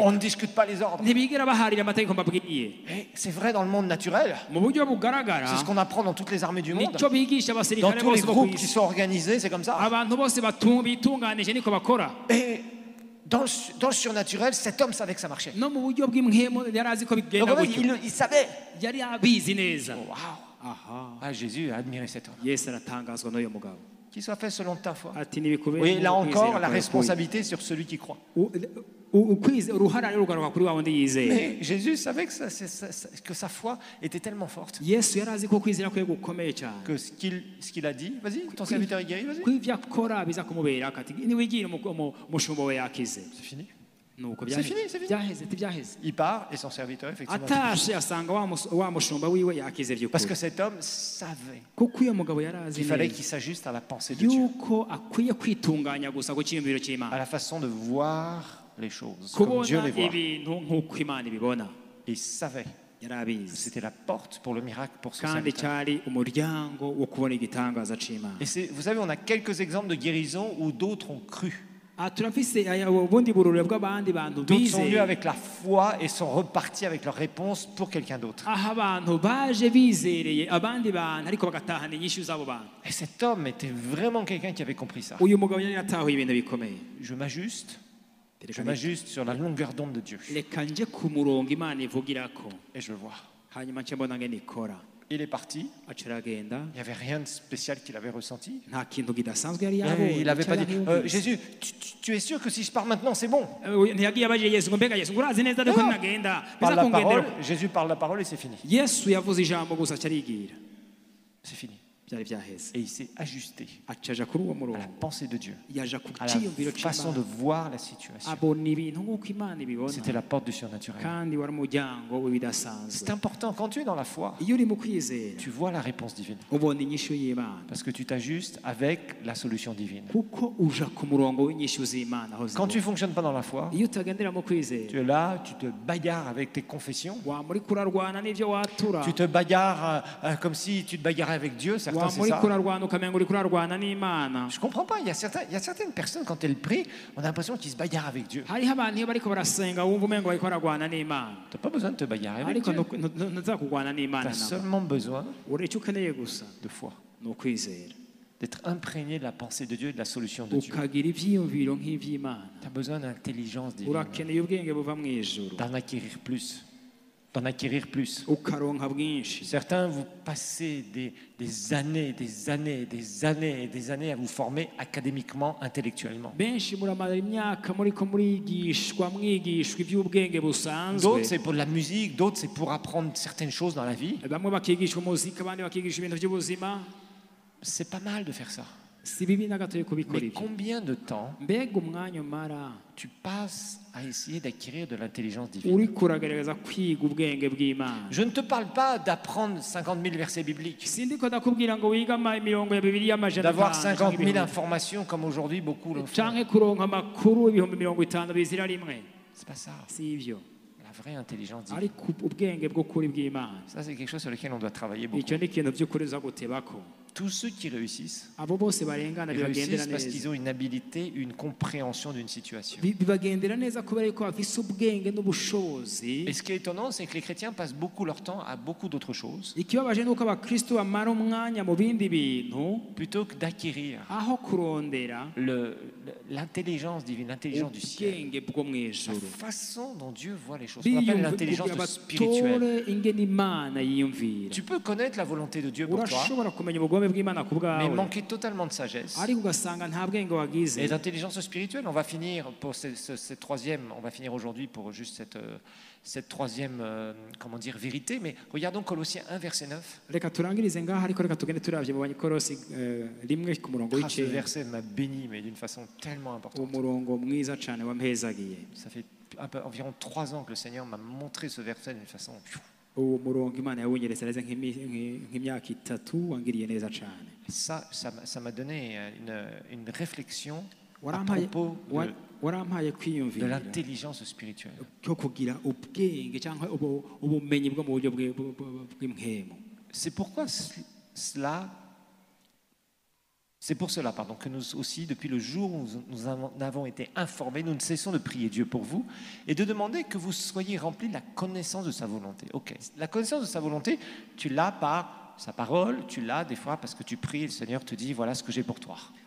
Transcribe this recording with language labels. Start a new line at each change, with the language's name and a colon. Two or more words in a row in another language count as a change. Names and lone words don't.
French: On ne discute pas les ordres.
Kinyarwanda: Ntibigera baharira amategeko mbabwiye.
French: Et c'est vrai dans le monde naturel.
Kinyarwanda: Mu buryo bugaragara
French: C'est ce qu'on apprend dans toutes les armées du monde.
Kinyarwanda: nicyo bigisha
French: Dans
Kinyarwanda: abasirikare
French: tous les
Kinyarwanda: bose bo
French: groupes
Kinyarwanda: ku
French: qui
Kinyarwanda: isi.
French: sont organisés, c'est comme ça.
Kinyarwanda: Abantu bose bitunganije niko bakora.
French: Et dans le surnaturel, cet homme savait que ça marchait.
Kinyarwanda: No mu buryo bw'imhemu yari azi ko
French: Donc
Kinyarwanda: bigenda
French: en fait,
Kinyarwanda: gutyo.
French: il savait.
Kinyarwanda: Yari abizi neza.
French: Waouh. Aha. Ah, Jésus a admiré cet homme.
Kinyarwanda: Yesu aratangazwa n'uyu mugabo.
French: Qu'il soit fait selon ta foi.
Kinyarwanda: Ati nibikubere.
French: Oui, là
Kinyarwanda: nk'uko
French: encore,
Kinyarwanda: kwizera
French: la
Kinyarwanda: kwawe
French: responsabilité sur celui qui croit.
Kinyarwanda: kuri. Uruhara rero rugaruka kuri wa wundi yizeye.
French: Mais Jésus savait que sa foi était tellement forte
Kinyarwanda: Yesu yari azi ko kwizera kwe gukomeye cyane.
French: que ce qu'il a dit, vas-y, ton serviteur est guéri, vas-y.
Kinyarwanda: Ko ibyo akora biza kumubera akati niwigira umushumba we yakize.
French: C'est fini.
Kinyarwanda: Nuko
French: C'est fini, c'est fini.
Kinyarwanda: byaheze.
French: Il part et son serviteur, effectivement.
Kinyarwanda: Atashe asanga wa mushumba wiwe yakize
French: Parce que
Kinyarwanda: by'ukuri.
French: cet homme savait
Kinyarwanda: Kuko uyu mugabo yari azi
French: qu'il fallait
Kinyarwanda: neza
French: qu'il s'ajuste à la pensée de Dieu,
Kinyarwanda: yuko akwiye kwitunganya gusa ku cyiyumviro
French: à
Kinyarwanda: cy'Imana.
French: la façon de voir les choses, comme Dieu
Kinyarwanda: Kubona
French: les voit.
Kinyarwanda: ibintu nk'uko Imana ibibona.
French: Et il savait
Kinyarwanda: Yari
French: que
Kinyarwanda: abizi.
French: c'était la porte pour le miracle pour ce
Kinyarwanda: Kandi
French: serviteur.
Kinyarwanda: cyari umuryango wo kubona igitangaza cy'Imana.
French: Et vous savez, on a quelques exemples de guérison où d'autres ont cru.
Kinyarwanda: Turafise ubundi burure bw'abandi bantu
French: D'autres sont venus
Kinyarwanda: bizeye.
French: avec la foi et sont repartis avec leur réponse pour quelqu'un d'autre.
Kinyarwanda: Aho abantu baje bizereye abandi bantu ariko bagatahana inyishu z'abo bantu.
French: Et cet homme était vraiment quelqu'un qui avait compris ça.
Kinyarwanda: Uyu mugabo yari yatahuye ibintu bikomeye.
French: Je m'ajuste sur la longueur d'onde de Dieu.
Kinyarwanda: Reka nje ku murongo Imana ivugirako.
French: Et je le vois.
Kinyarwanda: Hanyuma nce mbona ngene ikora.
French: Il est parti.
Kinyarwanda: Aca aragenda.
French: Il n'y avait rien de spécial qu'il avait ressenti.
Kinyarwanda: Nta kintu kidasanzwe yari
French: Et
Kinyarwanda: yabonye.
French: il n'avait pas dit,
Kinyarwanda: cyangwa
French: Jésus, tu es sûr que si je pars maintenant, c'est bon?
Kinyarwanda: ntiyagiye abajije Yesu ngo mbega Yesu ngo urazi neza ko nagenda
French: Parle
Kinyarwanda: biza
French: la
Kinyarwanda: kungendera.
French: parole, Jésus parle la parole et c'est fini.
Kinyarwanda: Yesu yavuze ijambo gusa aca arigira.
French: C'est fini.
Kinyarwanda: Byari byaheze.
French: Et il s'est ajusté
Kinyarwanda: Aca aja kuri uwo
French: à la
Kinyarwanda: murongo.
French: pensée de Dieu,
Kinyarwanda: Yaja ku
French: à
Kinyarwanda: cyiyumviro
French: la façon de
Kinyarwanda: cy'Imana.
French: voir la situation.
Kinyarwanda: Abona ibintu nk'uko Imana ibibona.
French: C'était la porte du surnaturel.
Kinyarwanda: Kandi wari umuryango w'ibidasanzwe.
French: C'est important, quand tu es dans la foi,
Kinyarwanda: Iyo uri mu kwizera
French: tu vois la réponse divine.
Kinyarwanda: ubona inyishu y'Imana.
French: Parce que tu t'ajustes avec la solution divine.
Kinyarwanda: Kuko uja ku murongo w'inyishu z'Imana aho
French: Quand tu ne
Kinyarwanda: zibona.
French: fonctionnes pas dans la foi,
Kinyarwanda: Iyo utagendera mu kwizera
French: tu es là, tu te bagarres avec tes confessions.
Kinyarwanda: wa muri kurarwana n'ibyo watura.
French: Tu te bagarres comme si tu te bagarrais avec Dieu, certains
Kinyarwanda: Wa
French: c'est
Kinyarwanda: muri
French: ça.
Kinyarwanda: kurarwana ukamenga uri kurarwana n'Imana.
French: Je comprends pas, il y a certaines personnes quand elles prient, on a l'impression qu'ils se bagarrent avec Dieu.
Kinyarwanda: Hariho abantu iyo bariko barasenga wumva umengo bariko bararwana n'Imana.
French: Tu n'as pas besoin de te bagarrer avec
Kinyarwanda: Ariko
French: Dieu.
Kinyarwanda: ntuza kurwana
French: Tu
Kinyarwanda: n'Imana
French: as
Kinyarwanda: nabo.
French: seulement besoin
Kinyarwanda: Icyo ukeneye gusa
French: de foi,
Kinyarwanda: ni ukwizera.
French: d'être imprégné de la pensée de Dieu et de la solution de Dieu.
Kinyarwanda: Ukagira ibyiyumviro nk'iby'Imana.
French: Tu as besoin d'intelligence divine,
Kinyarwanda: Urakeneye ubwenge buva mu ijuru.
French: d'en acquérir plus. D'en acquérir plus.
Kinyarwanda: Ukaronka bwinshi.
French: Certains, vous passez des années, des années, des années et des années à vous former académiquement, intellectuellement.
Kinyarwanda: Benshi muramara imyaka muriko mwigishwa iby'ubwenge busanzwe.
French: D'autres, c'est pour de la musique, d'autres, c'est pour apprendre certaines choses dans la vie.
Kinyarwanda: Bamwe bakigishwa umuziki abandi bakigishwa ibintu by'ubuzima.
French: C'est pas mal de faire ça.
Kinyarwanda: si bibi na gato yo kubikora
French: Mais
Kinyarwanda: ibyo.
French: combien de temps
Kinyarwanda: Mbega umwanya umara
French: tu passes à essayer d'acquérir de l'intelligence divine?
Kinyarwanda: uri kuragerageza kwiga ubwenge bw'Imana.
French: Je ne te parle pas d'apprendre 50 000 versets bibliques,
Kinyarwanda: Sindiko ndakubwira ngo wiga imirongo ya Bibiliya amajana
French: d'avoir 5 50 000 informations comme aujourd'hui beaucoup le font.
Kinyarwanda: canke kuronka amakuru ibihumbi 50 bizira rimwe.
French: C'est pas ça.
Kinyarwanda: Si ivyo.
French: La vraie intelligence divine.
Kinyarwanda: Ariko ubwenge bw'ukuri bw'Imana.
French: Ça, c'est quelque chose sur lequel on doit travailler beaucoup.
Kinyarwanda: Icyo ni ikintu by'ukuri uza gutebako.
French: Tous ceux qui réussissent,
Kinyarwanda: Abo bose barengana
French: ils
Kinyarwanda: bibagendera
French: réussissent parce
Kinyarwanda: neza.
French: qu'ils ont une habilité, une compréhension d'une situation.
Kinyarwanda: Bibagendera neza kubera yuko bafise ubwenge n'ubushobozi.
French: Et ce qui est étonnant, c'est que les chrétiens passent beaucoup leur temps à beaucoup d'autres choses
Kinyarwanda: Ikibabaje nuko abakristo bamara umwanya mu bindi bintu
French: plutôt que d'acquérir
Kinyarwanda: aho kurondera
French: l'intelligence divine, l'intelligence du ciel.
Kinyarwanda: ubwenge bwo mu
French: La
Kinyarwanda: ijuru.
French: façon dont Dieu voit les choses. On appelle l'intelligence spirituelle.
Kinyarwanda: batore ingene Imana yiyumvira.
French: Tu peux connaître la volonté de Dieu pour toi,
Kinyarwanda: Urashobora kumenya ubugome bw'Imana ku
French: mais
Kinyarwanda: bwawe,
French: manquer totalement de sagesse
Kinyarwanda: ariko ugasanga nta bwenge wagize.
French: et d'intelligence spirituelle. On va finir pour cette troisième, on va finir aujourd'hui pour juste cette troisième comment dire, vérité. Mais regardons Colossiens 1, verset 9.
Kinyarwanda: Reka turangirize ngaha, ariko reka tugende turavye mu Banyakolosi rimwe ku murongo
French: Ce
Kinyarwanda: w'icenda.
French: verset m'a béni, mais d'une façon tellement importante.
Kinyarwanda: Umurongo mwiza cane wampezagiye.
French: Ça fait environ 3 ans que le Seigneur m'a montré ce verset d'une façon.
Kinyarwanda: Uwo murongo Imana yawunyeretse neza nk'imyaka 3 wangiriye neza cane.
French: Ça m'a donné une réflexion à
Kinyarwanda: Warampaye
French: propos
Kinyarwanda: warampaye
French: de
Kinyarwanda: kwiyumvira
French: l'intelligence spirituelle.
Kinyarwanda: cyo kugira ubwenge cyangwa ubumenyi bwo mu buryo bw'impwemu.
French: C'est pourquoi c'est pour cela que nous aussi, depuis le jour où nous avons été informés, nous ne cessons de prier Dieu pour vous et de demander que vous soyez remplis de la connaissance de sa volonté. Ok, la connaissance de sa volonté, tu l'as par sa parole, tu l'as des fois parce que tu pries et le Seigneur te dit voilà ce que j'ai pour toi.